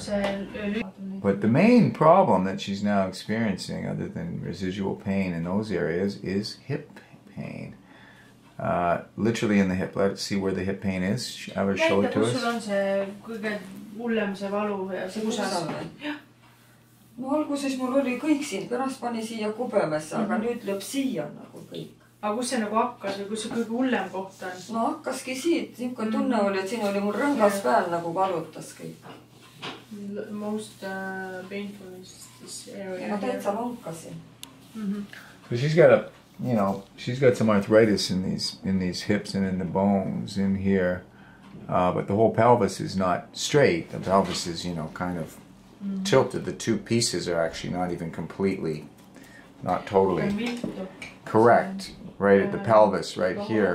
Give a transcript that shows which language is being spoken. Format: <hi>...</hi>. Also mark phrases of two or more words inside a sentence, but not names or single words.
<en>But the main problem that she's now experiencing, other than residual pain in those areas, is hip pain. Literally in the hip. Let's see where the hip pain is. I would show it to us.</en> <et>No alguses mul oli kõik siin, pärast pani siia kubemesse, aga nüüd lööb siia nagu kõik. Aga kus see nagu hakkas või kus see kõige hullem koht on? No hakkaski siit, niisugune tunne oli, et siin oli mul rõngas peal nagu valutas kõik.</et> <en>Most painful is this area.</en> <et>Ma täitsa lankasin.</et> <en>So she's got she's got some arthritis in these hips and in the bones in here, but the whole pelvis is not straight. The pelvis is, kind of tilted. The two pieces are actually not even completely, not totally correct, right at the pelvis, right here.</en>